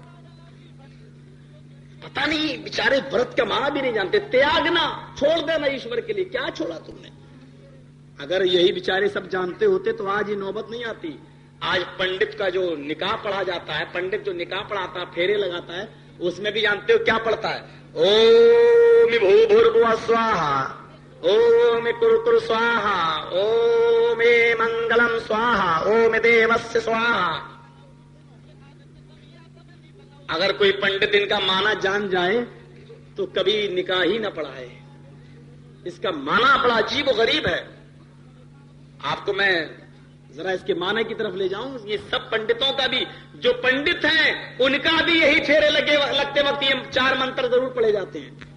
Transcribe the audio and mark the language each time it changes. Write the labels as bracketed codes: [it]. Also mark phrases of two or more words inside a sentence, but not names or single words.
[ur] پتہ نہیں بیچارے ورت کا معنی بھی نہیں جانتے. تیاگنا, چھوڑ دینا ایشور کے لیے. کیا چھوڑا تم نے؟ اگر یہی بیچارے سب جانتے ہوتے تو آج یہ نوبت نہیں آتی. آج پنڈت کا جو نکاح پڑھا جاتا ہے, پنڈت جو نکاح پڑھاتا ہے, پھیرے لگاتا ہے, اس میں بھی جانتے ہو کیا پڑھتا ہے؟ [sa] ओम भूर्भुवस्वाहा स्वाहा, ओम करकर स्वाहा, ओम मङ्गलम् स्वाहा, ओम देवस्य स्वाहा. [ur] اگر کوئی پنڈت ان کا معنی جان جائے تو کبھی نکاح ہی نہ پڑھائے. اس کا معنی بڑا عجیب و غریب ہے. آپ کو میں ذرا اس کے معنی کی طرف لے جاؤں. یہ سب پنڈتوں کا بھی, جو پنڈت ہیں ان کا بھی یہی پھیرے لگتے وقت یہ 4 منتر ضرور پڑھے جاتے ہیں.